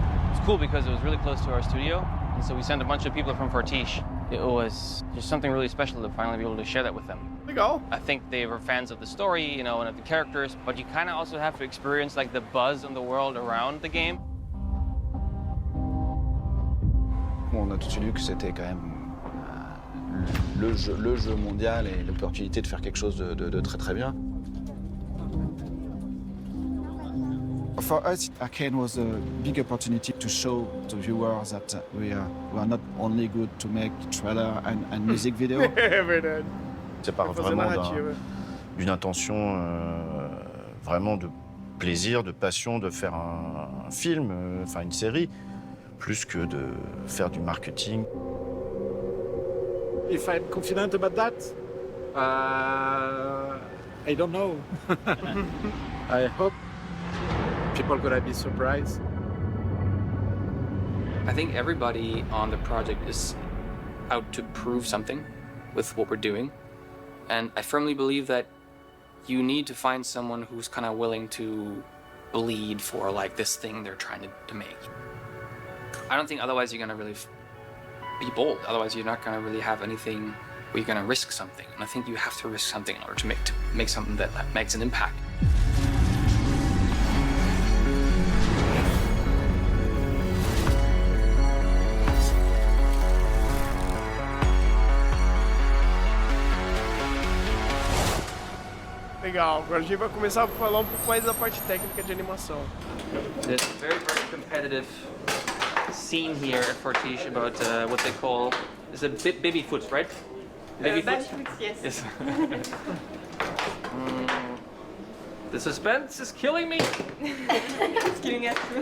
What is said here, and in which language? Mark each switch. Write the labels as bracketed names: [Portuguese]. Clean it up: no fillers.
[English] It's cool because it was really close to our studio, and so we sent a bunch of people from Fortiche. It was just something really special to finally be able to share that with them. [Portuguese] Legal. [English] I think they were fans of the story, you know, and of the characters, but you kind of also have to experience like the buzz in the world around the game. [French] On a tout de suite vu que c'était quand même le jeu mondial et l'opportunité de faire quelque chose de très très bien. [English] For us, Arcane was a big opportunity to show to viewers that we are not only good to make trailer and music video. [French] Ça part vraiment d'une intention vraiment de plaisir, de passion de faire un film, enfin une série, plus que de faire du marketing. [English] If I'm confident about that, I don't know. I hope people are gonna be surprised. I think everybody on the project is out to prove something with what we're doing. And I firmly believe that you need to find someone who's kind of willing to bleed for like this thing they're trying to make. I don't think otherwise you're gonna really be bold. Otherwise you're not gonna really have anything where you're gonna risk something. And I think you have to risk something in order to make something that makes an impact. [Portuguese] Legal, agora a gente vai começar a falar um pouco mais da parte técnica de animação. [English] There's a very, very competitive scene here at Fortiche about what they call, it's a baby foot, right? Baby foot? Yes. The suspense is killing me. It's killing us.